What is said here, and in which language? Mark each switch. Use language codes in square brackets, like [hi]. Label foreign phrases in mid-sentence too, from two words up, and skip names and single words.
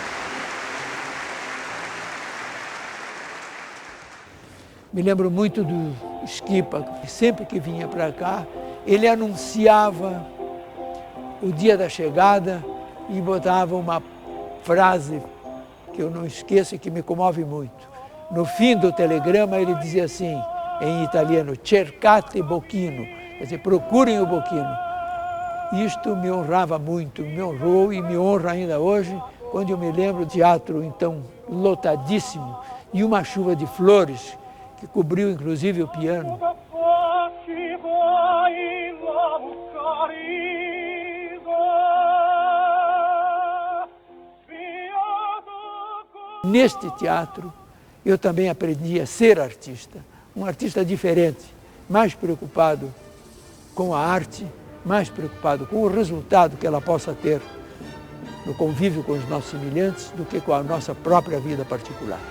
[pt] Me lembro muito do Schipa, que sempre que vinha para cá, ele anunciava o dia da chegada e botava uma frase que eu não esqueço e que me comove muito. No fim do telegrama ele dizia assim, em italiano, cercate Bocchino, quer dizer, procurem o Bocchino. Isto me honrava muito, me honrou e me honra ainda hoje, quando eu me lembro do teatro então lotadíssimo e uma chuva de flores que cobriu inclusive o piano. Neste teatro, eu também aprendi a ser artista, um artista diferente, mais preocupado com a arte, mais preocupado com o resultado que ela possa ter no convívio com os nossos semelhantes do que com a nossa própria vida particular.